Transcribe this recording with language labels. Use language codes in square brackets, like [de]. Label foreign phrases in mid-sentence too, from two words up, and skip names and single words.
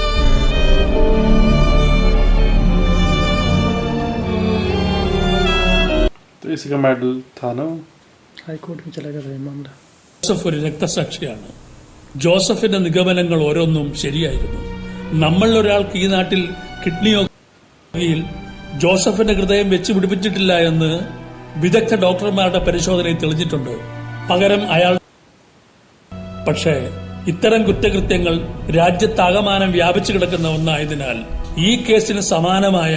[hi] तो इसी का मेडल था ना। हाई कोर्ट में चला गया था ये मामला। [ml] ജോസഫ് ഒരു രക്തസാക്ഷിയാണ്. ജോസഫിന്റെ നിഗമനങ്ങൾ ഓരോന്നും ശരിയായിരുന്നു. നമ്മളിൽ ഒരാൾക്ക് ഈ നാട്ടിൽ കിഡ്നി രോഗിയിൽ ജോസഫിന്റെ ഹൃദയം വെച്ച് പിടിപ്പിച്ചിട്ടില്ല എന്ന് വിദഗ്ധ ഡോക്ടർമാരുടെ പരിശോധനയിൽ തെളിഞ്ഞിട്ടുണ്ട്. പകരം അയാൾ പക്ഷേ ഇത്തരം കുറ്റകൃത്യങ്ങൾ രാജ്യത്താകമാനം വ്യാപിച്ചു കിടക്കുന്ന ഒന്നായതിനാൽ ഈ കേസിന് സമാനമായ